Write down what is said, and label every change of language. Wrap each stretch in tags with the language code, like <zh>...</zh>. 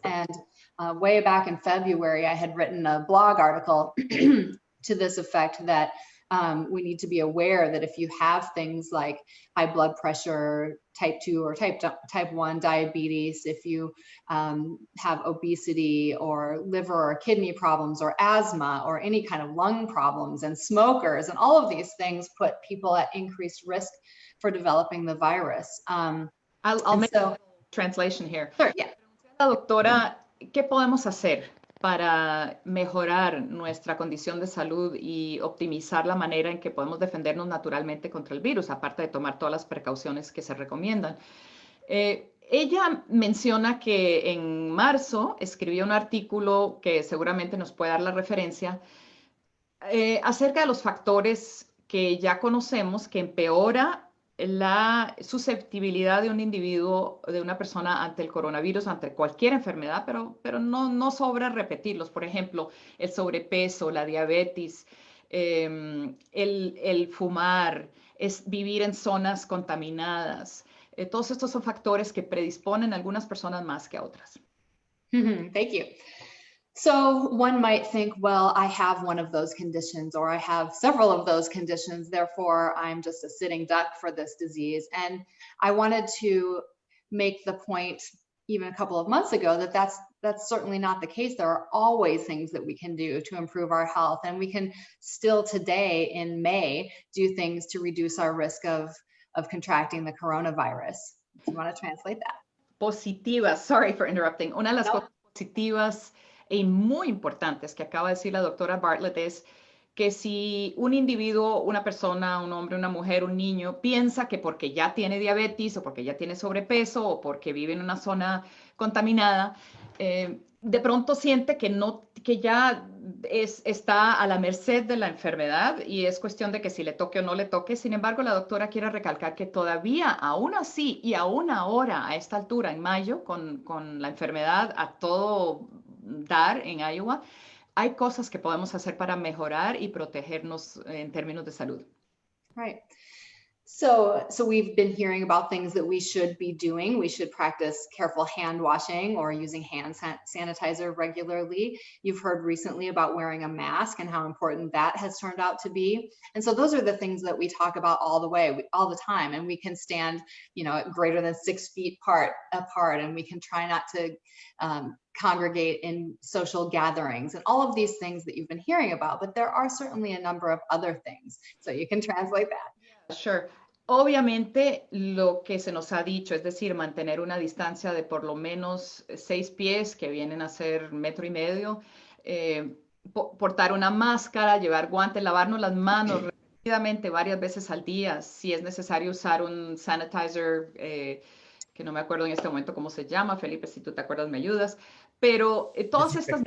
<en>And way back in February, I had written a blog article to this effect that we need to be aware that if you have things like high blood pressure, type 2 or type 1 diabetes, if you have obesity or liver or kidney problems or asthma or any kind of lung problems, and smokers, and all of these things put people at increased risk for developing the virus. I'll make a translation here. Sure, yeah.</en> <es>La doctora, ¿qué podemos hacer para mejorar nuestra condición de salud y optimizar la manera en que podemos defendernos naturalmente contra el virus, aparte de tomar todas las precauciones que se recomiendan? Ella menciona que en marzo escribió un artículo que seguramente nos puede dar la referencia acerca de los factores que ya conocemos que empeora la susceptibilidad de un individuo, de una persona ante el coronavirus, ante cualquier enfermedad, pero no sobra repetirlos. Por ejemplo, el sobrepeso, la diabetes, el fumar, es vivir en zonas contaminadas. Todos estos son factores que predisponen a algunas personas más que a otras.</es> <en>Thank you. So one might think, well, I have one of those conditions, or I have several of those conditions, therefore I'm just a sitting duck for this disease. And I wanted to make the point even a couple of months ago that that's certainly not the case. There are always things that we can do to improve our health, and we can still today in May do things to reduce our risk of contracting the coronavirus. If you want to translate that.</en> <es>Positivas,</es> <en>sorry for interrupting.</en> <es>Una de las cosas positivas y muy importantes que acaba de decir la doctora Bartlett es que si un individuo, una persona, un hombre, una mujer, un niño, piensa que porque ya tiene diabetes o porque ya tiene sobrepeso o porque vive en una zona contaminada, de pronto siente que ya está a la merced de la enfermedad y es cuestión de que si le toque o no le toque. Sin embargo, la doctora quiere recalcar que todavía, aún así y aún ahora, a esta altura, en mayo, con la enfermedad a todo dar en Iowa, hay cosas que podemos hacer para mejorar y protegernos en términos de salud.</es> <en>Right. So we've been hearing about things that we should be doing. We should practice careful hand washing or using hand sanitizer regularly. You've heard recently about wearing a mask and how important that has turned out to be. And so those are the things that we talk about all the time. And we can stand, at greater than 6 feet apart, and we can try not to congregate in social gatherings and all of these things that you've been hearing about. But there are certainly a number of other things. So you can translate that. Sure.</en> <es>Obviamente lo que se nos ha dicho, es decir, mantener una distancia de por lo menos 6 pies, que vienen a ser 1.5 metros, portar una máscara, llevar guantes, lavarnos las manos repetidamente varias veces al día, si es necesario usar un sanitizer, que no me acuerdo en este momento cómo se llama, Felipe, si tú te acuerdas me ayudas, pero todas estas...</es>